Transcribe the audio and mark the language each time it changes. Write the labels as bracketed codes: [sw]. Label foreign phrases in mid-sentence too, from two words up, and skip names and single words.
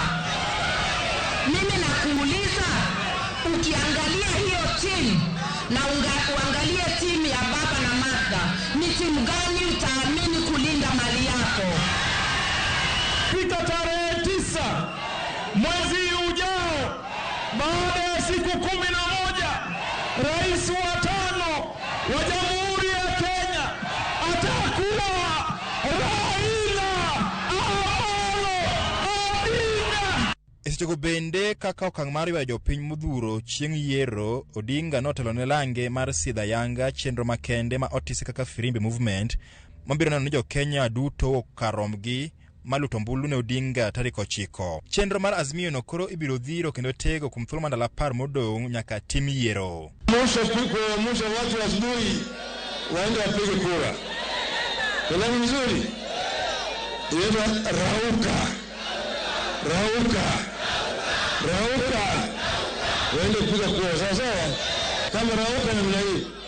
[sw] Mimi nakuuliza, ukiangalia hiyo timu na uangalie timu ya baba na Martha, ni timu gani utaamini kulinda mali yako? Pita tarehe 9 mwezi ujao, baada ya siku 11, rais wa 5 wa Jamhuri ya Kenya atakuwa Raila Amolo Odinga. [luo] Isichoko bende kaka okang' mar ywayo jopiny modhuro chieng' yiero, Odinga notelo ne lange mar sidha yanga chenro makende ma otisi kaka Firimbi Movement mabiro neno ni jo Kenya duto karomgi maluto mbulu ne Odinga tarik 9. Chenro mar Azimio no koro ibiro dhiro kendo tego kuom thuolo mandalo 10 modong' nyaka tim yiero. [sw] Mwisho watu asubuhi waende wapige kura. Kuna mzuri. Yeye rauka. Waende kupiga kura sawa. Kama rauka namna hii.